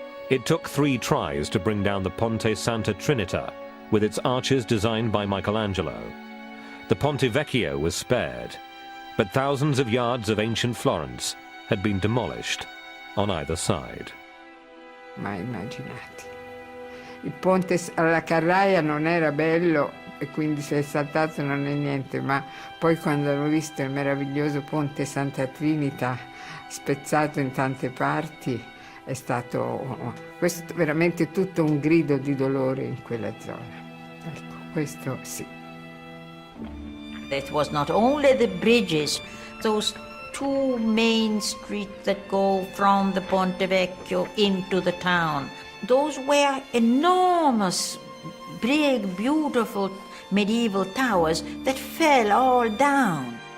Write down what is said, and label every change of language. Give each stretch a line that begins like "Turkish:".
English: It took 3 tries to bring down the Ponte Santa Trinita, with its arches designed by Michelangelo. The Ponte Vecchio was spared, but thousands of yards of ancient Florence had been demolished on either side.
Italian: Mai immaginati. Il ponte alla Carraia non era bello e quindi se è saltato non è niente, ma poi quando hanno visto il meraviglioso ponte Santa Trinita spezzato in tante parti, è stato questo veramente tutto un grido di dolore in quella zona. Ecco, questo sì.
English: It was not only the bridges, those two main streets that go from the Ponte Vecchio into the town. Those were enormous, big, beautiful medieval towers that fell all down.